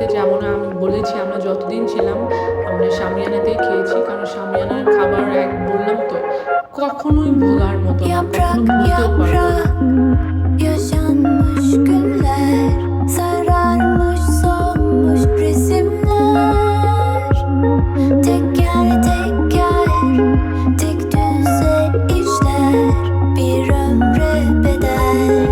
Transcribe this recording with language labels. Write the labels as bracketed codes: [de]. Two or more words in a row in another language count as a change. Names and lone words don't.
[bn] যেমন আমি বলেছি, আমরা যতদিন ছিলাম আমরা শামিয়ানাতেই খেয়েছি, কারণ শামিয়ানার খাবার বললাম তো কখনোই ভোলার মতো না, কখনো ভুলতেও পারবো না। [tr] yaşanmış günler, sararmış solmuş resimler. Teker teker tek düze işler, bir ömre bedel.